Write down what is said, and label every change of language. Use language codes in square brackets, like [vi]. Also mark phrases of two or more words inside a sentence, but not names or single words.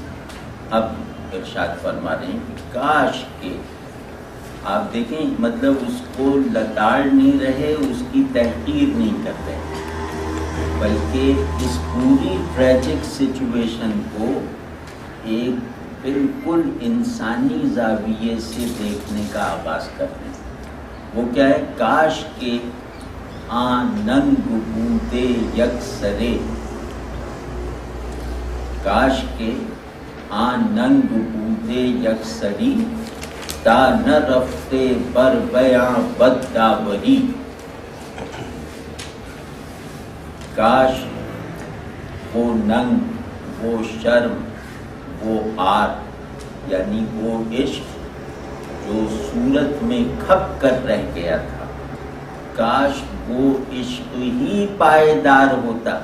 [ur] اب ارشاد فرما رہے ہیں کہ کاش کے آپ دیکھیں مطلب اس کو لتاڑ نہیں رہے، اس کی تحقیر نہیں کر رہے، بلکہ اس پوری [en] tragic situation [ur] کو ایک بالکل انسانی زاویے سے دیکھنے کا آغاز کر رہے ہیں. وہ کیا ہے؟ [fa] کاش کے ننگ بودے یک سرے، کاش کے ننگ بودے یک سری تا نہ رفتے بر بیاں بد داوری. [ur] کاش وہ ننگ، وہ شرم، وہ آر یعنی وہ عشق جو صورت میں کھپ کر رہ گیا تھا، کاش وہ عشق ہی پائیدار ہوتا.